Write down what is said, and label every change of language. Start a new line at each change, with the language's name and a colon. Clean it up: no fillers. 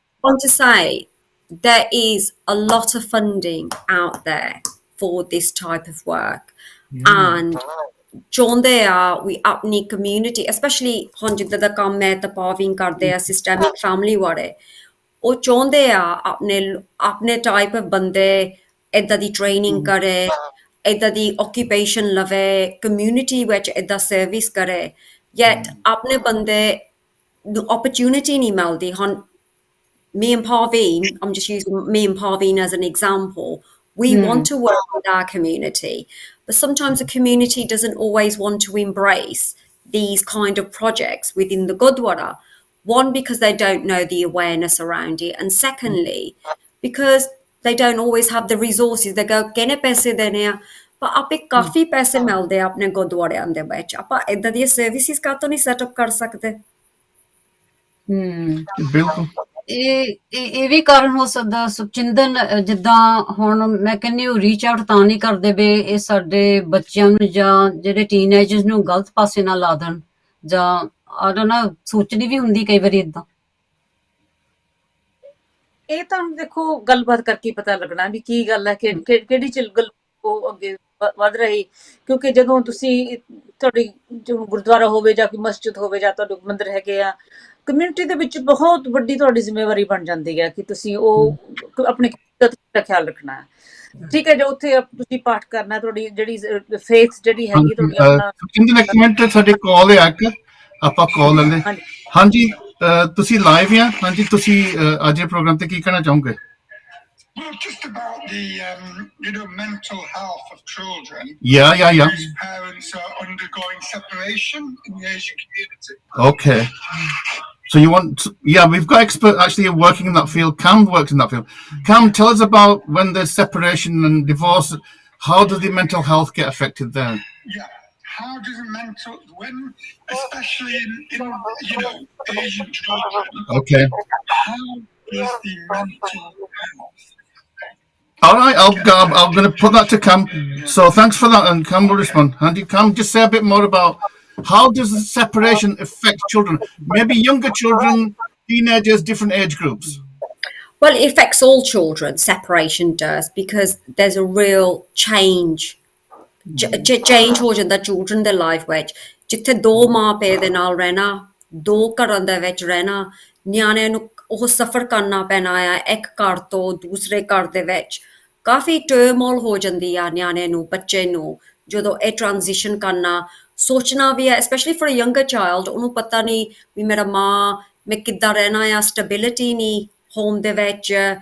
English: I want to say there is a lot of funding out there for this type of work,
Punjabi: and ਚਾਹੁੰਦੇ ਆ ਵੀ ਆਪਣੀ community, especially ਹੁਣ ਜਿੱਦਾਂ ਦਾ ਕੰਮ ਮੈਂ ਤਾਂ ਪਾਵਿੰਗ ਕਰਦੇ ਆ ਸਿਸਟੈਮਿਕ ਫੈਮਿਲੀ ਵਾਲੇ, ਉਹ ਚਾਹੁੰਦੇ ਆ ਆਪਣੇ ਟਾਈਪ ਆਫ ਬੰਦੇ ਏਦਾਂ ਦੀ ਟ੍ਰੇਨਿੰਗ ਕਰੇ, ਏਦਾਂ ਦੀ ਆਕੂਪੇਸ਼ਨ ਲਵੇ, ਕਮਿਊਨਿਟੀ ਵਿੱਚ ਏਦਾਂ ਸਰਵਿਸ ਕਰੇ, ਯੈਟ ਆਪਣੇ ਬੰਦੇ ਨੂੰ opportunity ਨਹੀਂ ਮਿਲਦੀ।
English: ਹੁਣ me and Parveen, I'm just using me and Parveen as an example, we want to work with our community, but sometimes the community doesn't always want to embrace these kind of projects within the Gurdwara. One, because they don't know the awareness around it, and secondly, because they don't always have the resources.
Punjabi: They go, "Kene paise dene a," but ape kafi paise milde a apne Gurdwariਆਂ ਦੇ ਵਿੱਚ, ਆਪਾਂ ਏਦਾਂ ਦੀਆਂ services ਕਾਹਤੋਂ ਨਹੀਂ setup ਕਰ ਸਕਦੇ? ਬਿਲਕੁਲ ਇਹ ਵੀ ਕਾਰਨ ਹੋ ਸਕਦਾ ਸੁਖਚਿੰਦਨ, ਜਿੱਦਾਂ ਹੁਣ ਮੈਂ ਕਹਿੰਦੀ ਉਹ ਰੀਚ ਆਊਟ ਤਾਂ ਨਹੀਂ ਕਰਦੇ ਵੀ ਇਹ ਸਾਡੇ ਬੱਚਿਆਂ ਨੂੰ ਜਾਂ ਜਿਹੜੇ ਟੀਨਏਜਰਸ ਨੂੰ ਗਲਤ ਪਾਸੇ ਨਾ ਲਾ ਦੇਣ, ਜਾਂ ਆਈ ਡੋਨਟ ਨੋ, ਸੋਚਣੀ ਵੀ ਹੁੰਦੀ ਕਈ ਵਾਰੀ ਏਦਾਂ। ਇਹ ਤਾਂ ਦੇਖੋ ਗੱਲਬਾਤ ਕਰਕੇ ਪਤਾ ਲੱਗਣਾ ਵੀ ਕੀ ਗੱਲ ਹੈ, ਕਿਹੜੀ ਗੱਲ ਉਹ ਅੱਗੇ ਵੱਧ ਰਹੀ। ਕਿਉਂਕਿ ਜਦੋਂ ਤੁਸੀਂ ਤੁਹਾਡੀ ਜੋ ਗੁਰਦੁਆਰਾ ਹੋਵੇ ਜਾਂ ਕੋਈ ਮਸਜਿਦ ਹੋਵੇ ਜਾਂ ਤੁਹਾਡੇ ਮੰਦਿਰ ਹੈਗੇ ਆ, ਕਮਿਊਨਿਟੀ ਦੇ ਵਿੱਚ ਬਹੁਤ ਵੱਡੀ ਤੁਹਾਡੀ ਜ਼ਿੰਮੇਵਾਰੀ ਬਣ ਜਾਂਦੀ ਹੈ ਕਿ ਤੁਸੀਂ ਉਹ ਆਪਣੇ ਦਾ ਖਿਆਲ ਰੱਖਣਾ ਹੈ। ਠੀਕ ਹੈ, ਜੇ ਉੱਥੇ ਤੁਸੀਂ ਪਾਠ ਕਰਨਾ, ਤੁਹਾਡੀ ਜਿਹੜੀ ਫੇਥ ਜਿਹੜੀ ਹੈਗੀ ਤੁਹਾਡੀ ਆਪਣਾ। ਇੱਕ ਮਿੰਟ, ਸਾਡੇ ਕਾਲ ਹੈ ਇੱਕ, ਆਪਾਂ ਕਾਲ ਲੈਂਦੇ। ਹਾਂਜੀ, ਤੁਸੀਂ ਲਾਈਵ ਆ? ਹਾਂਜੀ, ਤੁਸੀਂ ਅੱਜ ਦੇ ਪ੍ਰੋਗਰਾਮ ਤੇ ਕੀ ਕਹਿਣਾ ਚਾਹੋਗੇ?
English: Well, just about the, mental health of children. Yeah. Whose parents are undergoing separation in the Asian community. Okay. So you want, yeah, we've got expert actually working in that field. Cam works in that field. Cam, tell us about when there's separation and divorce. How does the mental health get affected there? Yeah. How does when, especially in Asian children, Okay. how does the mental health? All right, I'm going to put that to Cam. So thanks for that, and Cam will respond. Andy, Cam, just say a bit more about how does the separation affect children? Maybe younger children, teenagers, different age groups. Well, it affects all children, separation does, because there's a real change.
Punjabi: Change ਹੋ ਜਾਂਦਾ children ਦੇ life ਵਿੱਚ ਜਿੱਥੇ ਦੋ ਮਾਂ ਪਿਓ ਦੇ ਨਾਲ ਰਹਿਣਾ ਦੋ ਘਰਾਂ ਦੇ ਵਿੱਚ ਰਹਿਣਾ ਨਿਆਣਿਆਂ ਨੂੰ ਉਹ ਸਫ਼ਰ ਕਰਨਾ ਪੈਣਾ ਆ ਇੱਕ ਘਰ ਤੋਂ ਦੂਸਰੇ ਘਰ ਦੇ ਵਿੱਚ ਕਾਫੀ ਟਰਮੋਲ ਹੋ ਜਾਂਦੀ ਆ ਨਿਆਣੇ ਨੂੰ ਬੱਚੇ ਨੂੰ ਜਦੋਂ ਇਹ ਟ੍ਰਾਂਜੀਸ਼ਨ ਕਰਨਾ ਸੋਚਣਾ ਵੀ ਹੈ
English: specially for a younger child
Punjabi: ਉਹਨੂੰ ਪਤਾ ਨਹੀਂ ਵੀ ਮੇਰਾ ਮਾਂ ਮੈਂ ਕਿੱਦਾਂ ਰਹਿਣਾ ਆ ਸਟੈਬਿਲਿਟੀ ਨਹੀਂ ਹੋਮ ਦੇ ਵਿੱਚ